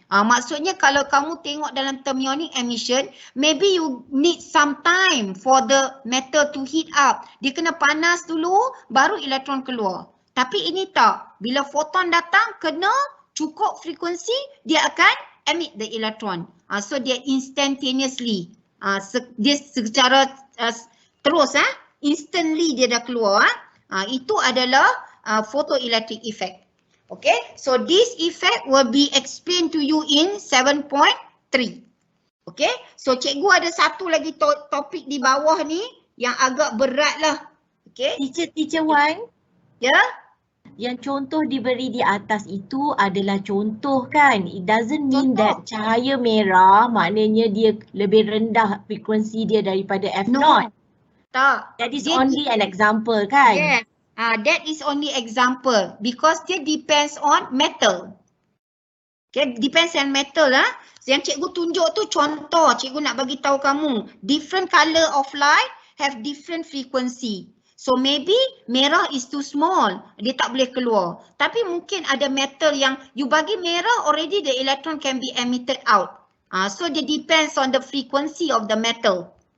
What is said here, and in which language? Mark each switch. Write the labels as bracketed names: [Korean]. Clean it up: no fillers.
[English] Maksudnya kalau kamu tengok dalam thermionic emission, maybe you need some time for the metal to heat up. [Malay] Dia kena panas dulu, baru elektron keluar. Tapi ini tak. Bila photon datang, kena cukup frekuensi, dia akan emit the electron. So dia instantaneously. Dia secara terus, instantly dia dah keluar. Itu adalah photoelectric effect. [English] Okay, so this effect will be explained to you in 7.3. [Malay] Okay, so cikgu ada satu lagi topik di bawah ni yang agak berat lah. Okay. [English] Teacher Wan. Ya. Yeah? [Malay] Yang contoh diberi di atas itu adalah contoh kan. It doesn't mean that cahaya merah maknanya dia lebih rendah frekuensi dia daripada F0. No. Tak. [English] That is only an example kan. Yes. That is only example because dia depends on metal. Okay, depends on metal lah. [Malay] Yang cikgu tunjuk tu contoh, cikgu nak bagi tahu kamu. [English] Different color of light have different frequency. So maybe merah is too small, dia tak boleh keluar. [Malay] Tapi mungkin ada metal yang you bagi merah already the electron can be emitted out. [English] So dia depends on the frequency of the metal.